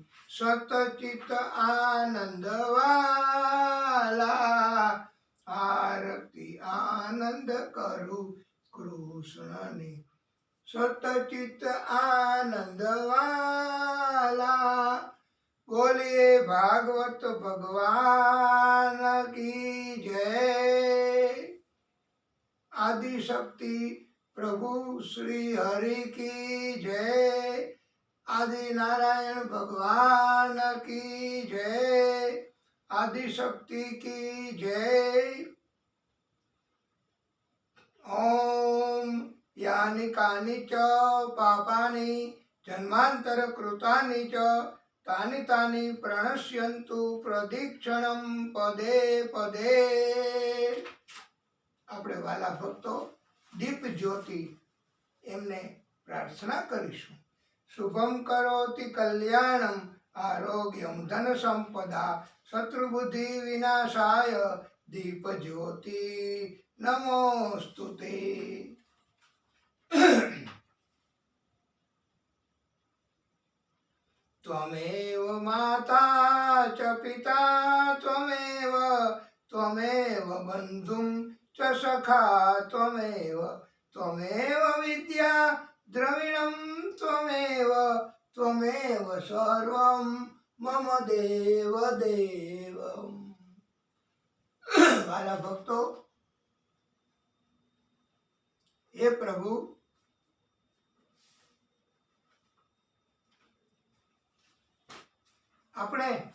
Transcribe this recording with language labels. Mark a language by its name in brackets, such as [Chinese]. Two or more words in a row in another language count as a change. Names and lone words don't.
[Gujarati] સતચિત આનંદ વાલા આરતી આનંદ કરું કૃષ્ણની સતચિત આનંદ વાલા બોલીએ [Hindi] भागवत भगवान की जय आदिशक्ति प्रभु श्री हरि की जय આદि नारायण भगवान की जय आदिशक्ति की जय [Sanskrit] ओम यानि कानि च पापानि जन्मांतर कृतानि च तानि तानि प्रणश्यन्तु प्रदीक्षणं पदे पदे [Gujarati] આપણે વાલા ભક્તો દીપ જ્યોતિ એમને પ્રાર્થના કરીશું [Sanskrit] શુભમ કરોતિ કલ્યાણમ આરોગ્યમ ધન સંપદા શત્રુબુદ્ધિ વિનાશાય દીપ જ્યોતિ નમોસ્તુતે ત્વમેવ માતા ચ પિતા ત્વમેવ ત્વમેવ બંધું ચ સખા ત્વમેવ ત્વમેવ વિદ્યા દ્રવિણમ त्वमेव त्वमेव सर्वं मम देव देव [Gujarati] વાલા ભક્તો હે પ્રભુ આપણે